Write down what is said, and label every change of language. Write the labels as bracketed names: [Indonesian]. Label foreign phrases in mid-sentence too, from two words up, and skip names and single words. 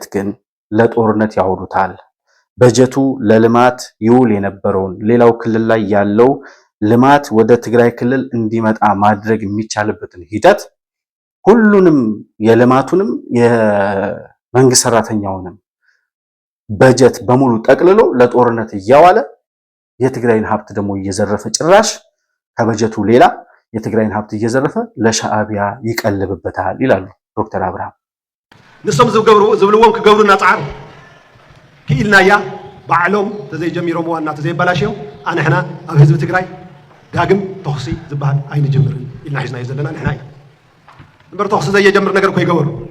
[Amharic] ግን ለጦርነት ያውሉታል። በጀቱ ለልማት ይውል የነበረውን ሌላው ክልል ላይ ያለው ልማት ወደ ትግራይ ክልል እንዲመጣ ማድረግ የሚቻልበትን ሂደት ሁሉንም የልማቱንም የመንግስት ሰራተኛውንም በጀት በሙሉ ጠቅልሎ ለጦርነት እያዋለ የትግራይን ሀብት ደግሞ እየዘረፈ ጭራሽ ከበጀቱ ሌላ የትግራይን ሀብት እየዘረፈ ለሻዕቢያ ይቀልብበታል ይላሉ ዶክተር አብርሃም። [Tigrinya] ንሶም ዝብልዎም ክገብሩና ጻዕር ክኢልናያ ባዕሎም ተዘይጀሚሮም ዋና ተዘይበላሽዮም ኣንሕና ኣብ ህዝቢ ትግራይ ዳግም ተኽሲ ዝበሃል ኣይንጅምርን ኢልና ሒዝናዮ ዘለና ንሕና እዩ እምበር ተኽሲ ዘየጀምር ነገር እኮ ይገበሩ